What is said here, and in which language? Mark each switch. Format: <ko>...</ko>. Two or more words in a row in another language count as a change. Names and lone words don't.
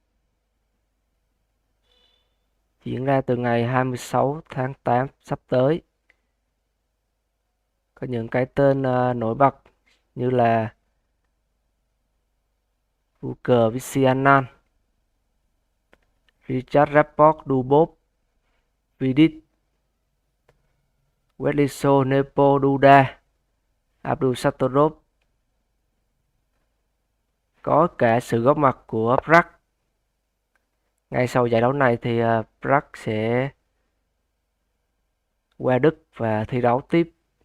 <vi>diễn ra từ ngày 26 tháng 8 sắp tới. Có những cái tên nổi bật như là Vuker Visianan, Richard Rapport Dubov, Vidit, Wetliso Nepo Duda, Abdul Satorov. Có cả sự góp mặt của Pragg. Ngay sau giải đấu này thì Pragg sẽ qua Đức và thi đấu tiếp.</vi>